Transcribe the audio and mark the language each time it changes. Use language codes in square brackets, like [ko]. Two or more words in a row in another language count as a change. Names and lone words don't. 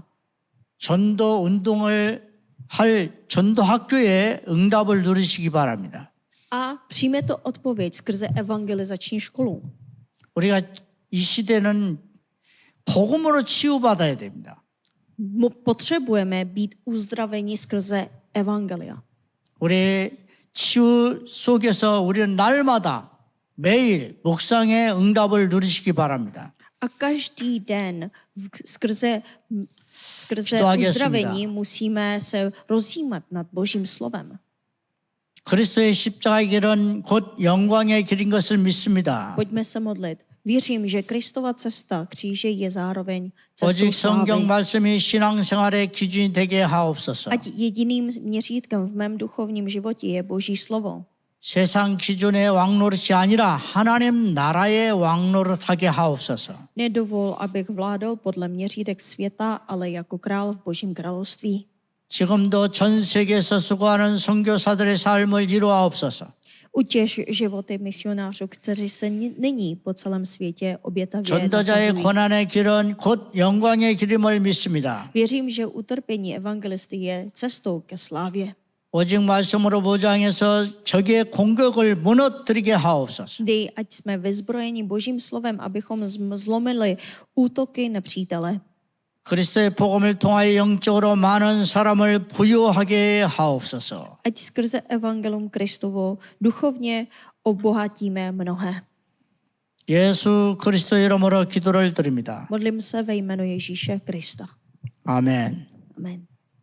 [ko] 전도 운동을 할 전도 학교에 응답을 누리시기 바랍니다. [cs] A přijme to odpověď skrze evangelizační školu. [ko] 우리가 이 시대는 복음으로 치유받아야 됩니다. [cs] Potřebujeme být uzdraveni skrze evangelia. [ko] 우리 치유 속에서 우리는 날마다 매일 묵상의 응답을 누리시기 바랍니다. [cs] A každý den skrze [ko] 기도하겠습니다. [cs] uzdravení musíme se rozjímat nad Božím slovem. [ko] 그리스도의 십자가의 길은 곧 영광의 길인 것을 믿습니다. [cs] Pojďme se modlit. Věřím, že Kristova cesta kříže je zároveň cestou [ko] 오직 성경 [cs] slávy. [ko] 말씀이 신앙생활의 기준이 되게 하옵소서. [cs] Ať jediným měřítkem v mém duchovním životě je Boží slovo. [ko] 세상 기준의 왕노릇이 아니라 하나님 나라의 왕노릇하게 하옵소서. [cs] Nedovol, abych vládal podle měřítek světa, ale jako král v Božím království. [ko] 지금도 전 세계에서 수고하는 선교사들의 삶을 이루옵소서. [cs] Utěž životy misionářů, kteří se nyní po celém světě obětavě [ko] 전도자의 [cs] nasazují. [ko] 고난의 길은 곧 영광의 길임을 믿습니다. [cs] Věřím, že utrpení evangelisty je cestou ke slávě. [ko] 오직 말씀으로 무장해서 적의 공격을 무너뜨리게 하옵소서. [cs] Dej, ať jsme vyzbrojeni Božím slovem, abychom zlomili útoky nepřítele. [ko] 그리스도의 복음을 통하여 영적으로 많은 사람을 부유하게 하옵소서. [cs] Ať skrze evangelium Kristovo duchovně obohatíme mnohé. [ko] 예수 그리스도 이름으로 기도를 드립니다. [cs] Modlím se ve jménu Ježíše Krista. [ko] 아멘. [cs] Amen.